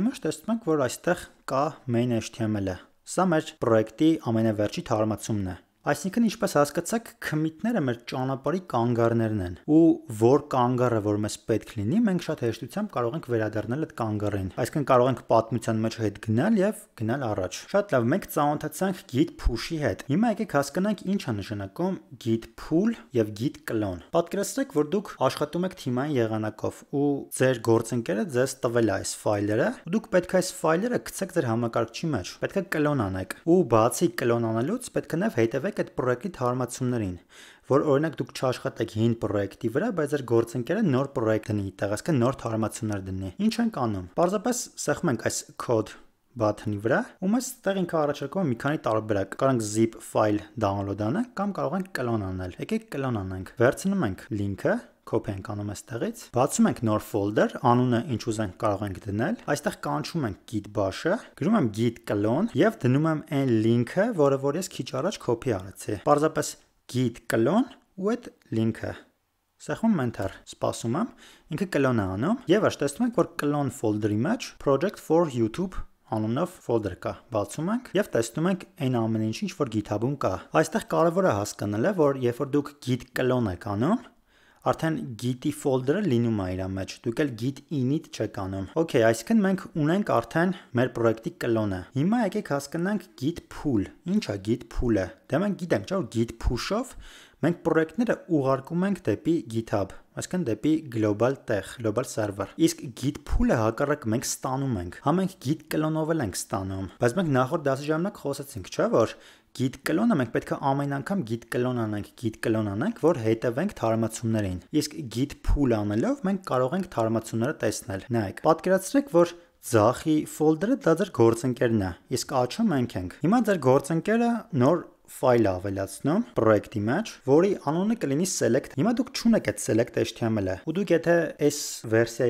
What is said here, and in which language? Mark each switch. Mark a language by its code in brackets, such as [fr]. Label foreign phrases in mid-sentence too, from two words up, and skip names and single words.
[hy] մեջ, տեսնում ենք, որ այստեղ կա main.html-ը։ Սա մեր պրոյեկտի ամենավերջի թարմացումն է։ Այսինքն, ինչպես հասկացաք, commit-ները մեր ճանապարհի կանգառներն են, ու որ կանգառը, որ մեզ պետք լինի, մենք շատ հեշտությամբ կարող ենք վերադառնալ այդ կանգառին։ Այսինքն կարող ենք պատմության մեջ հետ գնալ եւ գնալ առաջ։ Շատ լավ, մենք ծանոթացանք [en] git push- [hy] ի հետ։ Հիմա եկեք հասկանանք ինչ է նշանակում [en] git pull [hy] եւ [en] git clone։ [hy] Պատկերացրեք, որ դուք աշխատում եք թիմային եղանակով ու ձեր գործընկերը ձեզ տվել է այս ֆայլերը, ու դուք պետք է այս ֆայլերը գցեք ձեր համակարգչի մեջ։ Պետք է clone անեք։ Ու բացի clone անելուց պետք է նաեւ հետևեք այդ պրոյեկտի թարմացումներին, որ օրինակ դուք չաշխատեք հին պրոյեկտի վրա, բայց ձեր գործընկերը նոր պրոյեկտ դնի, այսինքն նոր թարմացումներ դնի։ Ինչ ենք անում։ Պարզապես սեղմում ենք այս [en] code button- [hy] ի վրա, ու մեզ ստեղ ինքը առաջարկում է մի քանի տարբերակ։ Կարող ենք [en] zip file download [hy] անենք կամ կարող ենք clone անել։ Եկեք clone անենք։ Վերցնում ենք link-ը, copy ենք անում այստեղից, բացում ենք նոր folder, անունը ինչ ուզենք կարող ենք դնել, այստեղ կանչում ենք [en] git bash- [hy] ը, գրում եմ [en] git clone [hy] եւ դնում եմ այն link-ը, որը որ ես քիչ առաջ copy արեցի։ Պարզապես [en] git clone [hy] ու այդ link-ը։ Սեղմում enter, սպասում եմ, ինքը clone է անում եւ տեսնում ենք, որ clone folder-ի մեջ [en] project for YouTube [hy] անունով folder կա։ Բացում ենք եւ տեսնում ենք այն ամեն ինչ որ GitHub-ում կա։ Այստեղ կարևոր է հասկանալը, որ երբ որ դուք git clone եք անում, արդեն git-ի folder-ը լինում է իր մեջ։ Դուք էլ [en] git init [hy] չեք անում։ Okay, այսինքն մենք ունենք արդեն մեր պրոյեկտի clone-ը։ Հիմա եկեք հասկանանք [en] git pull։ [hy] Ինչ է [en] git pull- [hy] ը։ Դե մենք գիտենք, չէ՞, որ [en] git push- [hy] ով մենք պրոյեկտները ուղարկում ենք դեպի GitHub, այսինքն դեպի global տեղ, [en] global server։ [hy] Իսկ [en] git pull- [hy] ը հակառակ մենք ստանում ենք։ Հա մենք [en] git clone- [hy] ով էլ ենք ստանում, բայց մենք նախորդ դասի ժամանակ խոսեցինք, չէ՞, որ [en] git clone- [hy] ը մենք պետք է ամեն անգամ git clone անենք, որ հետևենք թարմացումներին։ Իսկ [en] git pull [hy] անելով մենք կարող ենք թարմացումները տեսնել։ Նայեք, պատկերացրեք, որ ձախի folder-ը դա ձեր գործընկերն է, իսկ աչը մենք ենք։ Հիմա ձեր գործընկերը նոր ֆայլ ավելացնում պրոյեկտի մեջ, որի անունը կլինի select։ Հիմա դուք չունեք այդ select.html-ը, ու դուք եթե այս վերսիայի